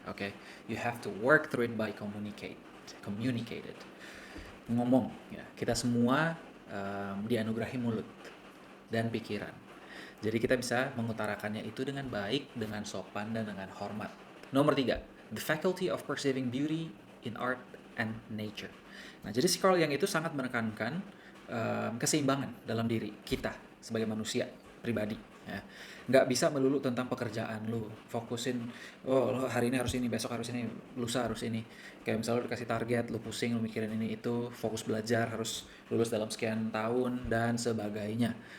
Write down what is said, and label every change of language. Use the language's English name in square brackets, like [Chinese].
[English] Okay, you have to work through it by communicate it. [Indonesian] Ngomong ya, kita semua dianugerahi mulut dan pikiran, jadi kita bisa mengutarakannya itu dengan baik, dengan sopan, dan dengan hormat. Nomor tiga, [English] the faculty of perceiving beauty in art and nature. [Indonesian] Nah, jadi si Carl Jung itu sangat menekankan keseimbangan dalam diri kita sebagai manusia pribadi. Ya. Nggak bisa melulu tentang pekerjaan lu, fokusin, oh lo hari ini harus ini, besok harus ini, lusa harus ini. Kayak misalnya lu dikasih target, lu pusing, lu mikirin ini itu, fokus belajar, harus lulus dalam sekian tahun, dan sebagainya.